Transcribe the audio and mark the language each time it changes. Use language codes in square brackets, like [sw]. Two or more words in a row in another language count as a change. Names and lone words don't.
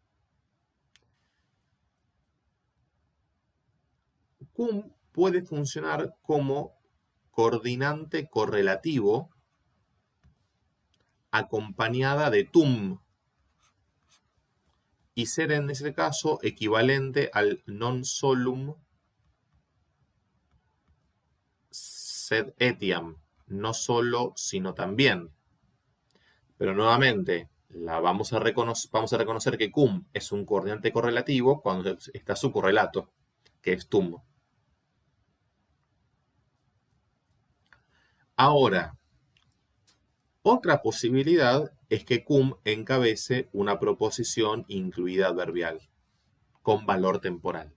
[es] Cum puede funcionar como coordinante correlativo acompañada de tum y ser en ese caso equivalente al [la] non solum sed etiam, [es] no solo sino también. Pero nuevamente vamos a reconocer que cum es un coordinante correlativo cuando está su correlato, que es tum. Ahora, otra posibilidad es que cum encabece una proposición incluida adverbial con valor temporal.